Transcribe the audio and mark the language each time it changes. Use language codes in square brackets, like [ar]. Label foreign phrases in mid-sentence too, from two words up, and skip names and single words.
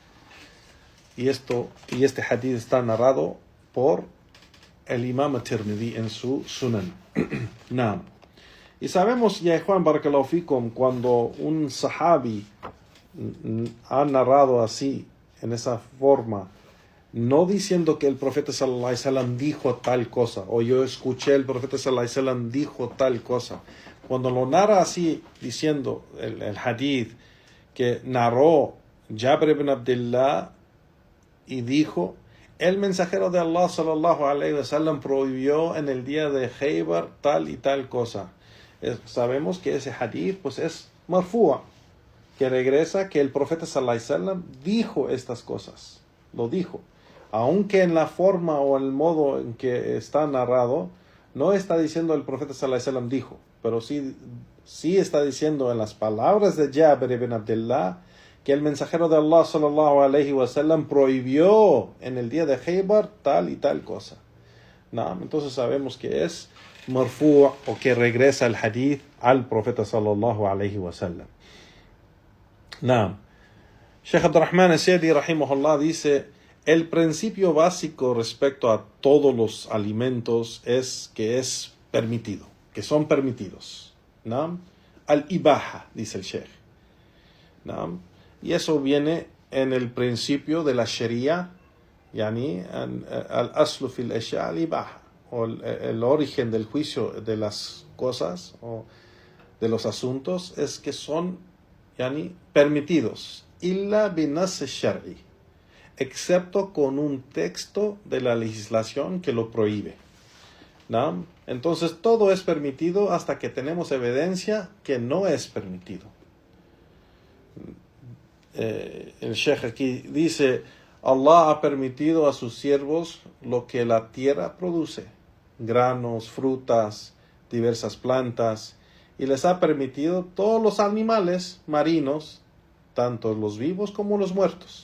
[es] Y este hadith está narrado por el Imam Tirmidhi en su Sunan. Naam. Y sabemos, ya Juan [ar] بارك الله فيكم, [es] cuando un sahabi ha narrado así, en esa forma, no diciendo que el profeta [ar] صلى الله عليه وسلم [es] dijo tal cosa, o yo escuché el profeta [ar] صلى الله عليه وسلم [es] dijo tal cosa. Cuando lo narra así, diciendo el hadith que narró Jabir ibn Abdullah y dijo: el mensajero de Allah [ar] صلى الله عليه وسلم [es] prohibió en el día de Khaybar tal y tal cosa. Sabemos que ese hadith pues es marfu'a, que regresa que el profeta [ar] صلى الله عليه وسلم [es] dijo estas cosas, lo dijo. Aunque en la forma o el modo en que está narrado, no está diciendo el profeta [ar] صلى الله عليه وسلم [es] dijo, pero sí está diciendo en las palabras de Jabir ibn Abdullah que el mensajero de Allah [ar] صلى الله عليه وسلم [es] prohibió en el día de Khaybar tal y tal cosa. ¿No? Entonces sabemos que es marfu' o que regresa el hadith al profeta [ar] صلى الله عليه وسلم. [es] No. Sheikh Abdurrahman al-Sa'di rahimahullah dice: el principio básico respecto a todos los alimentos es que es permitido, que son permitidos. ¿No? Al-ibaha, dice el Sheikh. ¿No? Y eso viene en el principio de la Sharia, yani [ar] الأصل في الأشياء الإباحة, [es] o el origen del juicio de las cosas o de los asuntos es que son yani permitidos, [ar] إلا بنص شرعي, [es] excepto con un texto de la legislación que lo prohíbe. ¿No? Entonces todo es permitido hasta que tenemos evidencia que no es permitido. El Sheikh aquí dice: Allah ha permitido a sus siervos lo que la tierra produce, granos, frutas, diversas plantas, y les ha permitido todos los animales marinos, tanto los vivos como los muertos.